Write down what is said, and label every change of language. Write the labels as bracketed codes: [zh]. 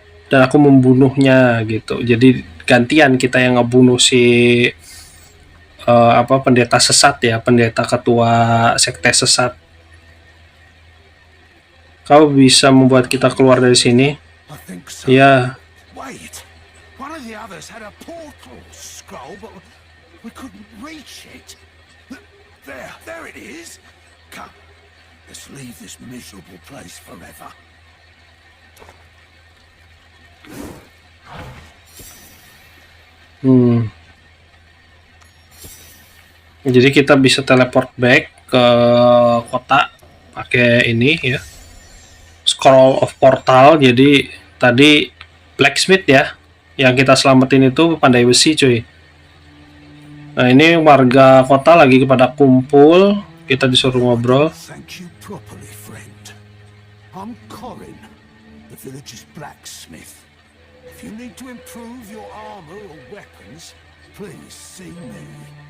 [id] dan aku membunuhnya gitu. Jadi gantian kita yang ngebunuh si pendeta sesat ya, pendeta ketua sekte sesat. Kau bisa membuat kita keluar dari sini? [en] I think so. [id] Ya, [en] Wait. One of the others had a portal scroll, but we couldn't reach it. There it is. Come, let's leave this miserable place forever. [id] Jadi kita bisa [en] teleport back [id] ke kota pakai ini ya. Scroll of Portal. Jadi tadi blacksmith ya, yang kita selamatin itu pandai besi cuy. Nah, ini warga kota lagi pada kumpul, kita disuruh ngobrol. [en] Thank you properly, friend. I'm Corin, the village's blacksmith. If you need to improve your armor or weapons, please see me.